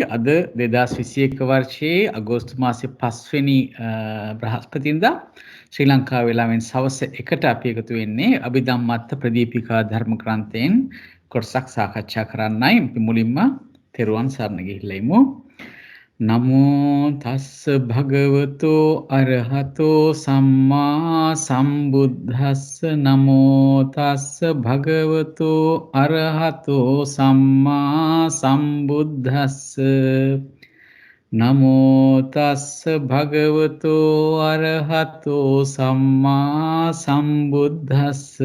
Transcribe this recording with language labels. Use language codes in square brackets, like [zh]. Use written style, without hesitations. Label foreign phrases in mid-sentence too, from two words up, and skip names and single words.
[si] අද 2021 වර්ෂයේ අගෝස්තු මාසයේ 5 වෙනි බ්‍රහස්පතින්දා ශ්‍රී ලංකා වේලාවෙන් සවස් 1ට අපි එකතු වෙන්නේ අභිධම්මත්ත ප්‍රදීපිකා ධර්ම ග්‍රන්ථයෙන් කොටසක් සාකච්ඡා කරන්නයි. අපි මුලින්ම තෙරුවන් සරණ ගිහිල්ලා ඉමු. [pi] නමෝ තස්ස භගවතෝ අරහතෝ සම්මා සම්බුද්දස්ස නමෝ තස්ස භගවතෝ අරහතෝ සම්මා සම්බුද්දස්ස නමෝ තස්ස භගවතෝ අරහතෝ සම්මා සම්බුද්දස්ස